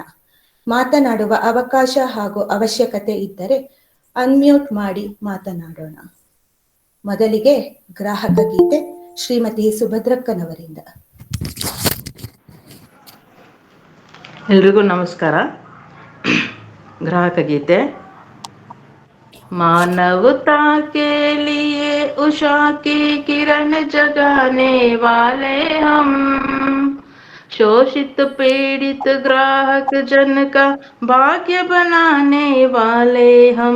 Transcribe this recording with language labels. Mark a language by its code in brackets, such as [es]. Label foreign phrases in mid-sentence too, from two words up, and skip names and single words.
[kn] ಮಾತನಾಡುವ ಅವಕಾಶ ಹಾಗೂ ಅವಶ್ಯಕತೆ ಇದ್ದರೆ ಅನ್ಮ್ಯೂಟ್ ಮಾಡಿ ಮಾತನಾಡೋಣ. ಮೊದಲಿಗೆ ಗ್ರಾಹಕ ಗೀತೆ ಶ್ರೀಮತಿ ಸುಭದ್ರಕ್ಕನವರಿಂದ. ಎಲ್ರಿಗೂ ನಮಸ್ಕಾರ. ಗ್ರಾಹಕ ಗೀತೆ. [hi] मानवता के लिए उषा की किरण जगाने वाले हम, शोषित पीड़ित ग्राहक जन का भाग्य बनाने वाले हम.